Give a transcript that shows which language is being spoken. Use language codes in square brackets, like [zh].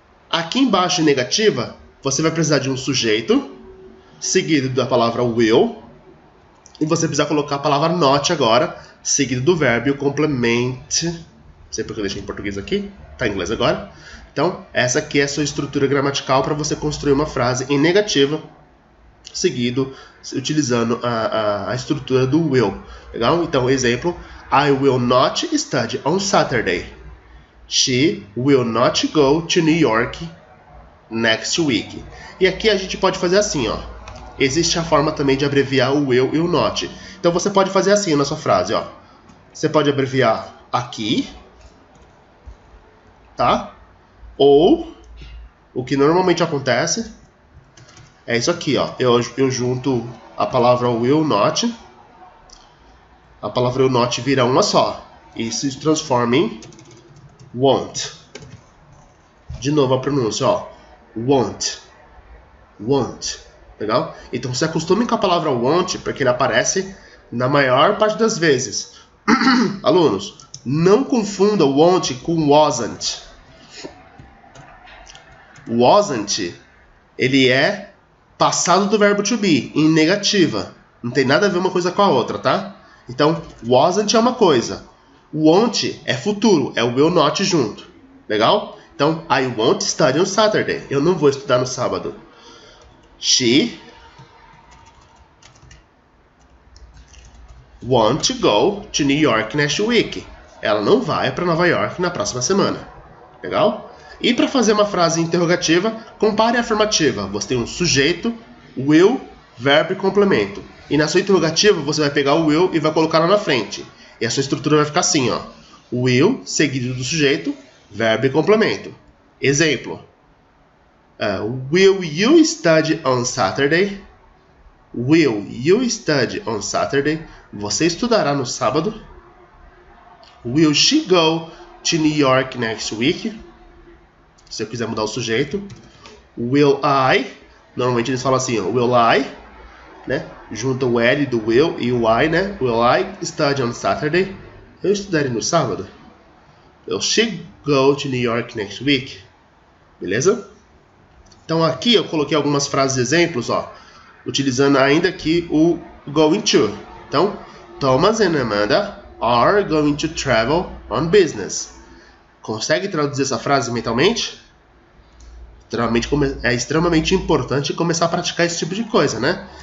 [pt] Aqui embaixo, em negativa, você vai precisar de um sujeito, seguido da palavra will, e você precisa colocar a palavra not agora, seguido do verbo e o complement. Não sei porque eu deixei em português aqui, tá em inglês agora. Então, essa aqui é a sua estrutura gramatical para você construir uma frase em negativa, seguido, utilizando a estrutura do will. Legal? Então, exemplo, [en] I will not study on Saturday. She will not go to New York next week. [pt] E aqui a gente pode fazer assim, ó. Existe a forma também de abreviar o will e o not. Então você pode fazer assim na sua frase, ó. Você pode abreviar aqui, tá? Ou o que normalmente acontece é isso aqui, ó. Eu junto a palavra will not. A palavra will not vira uma só e se transforma em won't. De novo a pronúncia, ó. Won't. Won't. Legal? Então se acostume com a palavra won't, porque ele aparece na maior parte das vezes. Alunos, não confunda won't com wasn't. Wasn't, ele é passado do verbo to be, em negativa. Não tem nada a ver uma coisa com a outra, tá? Então, wasn't é uma coisa. Won't é futuro, é o will not junto. Legal? Então, [en] I won't study on Saturday. [pt] Eu não vou estudar no sábado. [en] She won't go to New York next week. [pt] Ela não vai para Nova York na próxima semana. Legal? E para fazer uma frase interrogativa, compare a afirmativa. Você tem um sujeito, will, verbo e complemento. E na sua interrogativa, você vai pegar o will e vai colocar lá na frente. E a sua estrutura vai ficar assim, ó. Will, seguido do sujeito, verbo e complemento. Exemplo. [en] Will you study on Saturday? Will you study on Saturday? [pt] Você estudará no sábado? [en] Will she go to New York next week? [pt] Se eu quiser mudar o sujeito. Will I? Normalmente eles falam assim, ó, will I, né? Junta o L do will e o I, né? [en] Will I study on Saturday? [pt] eu estudarei no sábado. [en] Will she go to New York next week? [pt] Beleza? Então aqui eu coloquei algumas frases exemplos, ó, utilizando ainda aqui o going to. Então, [en] Thomas and Amanda are going to travel on business. [pt] Consegue traduzir essa frase mentalmente? É extremamente importante começar a praticar esse tipo de coisa, né?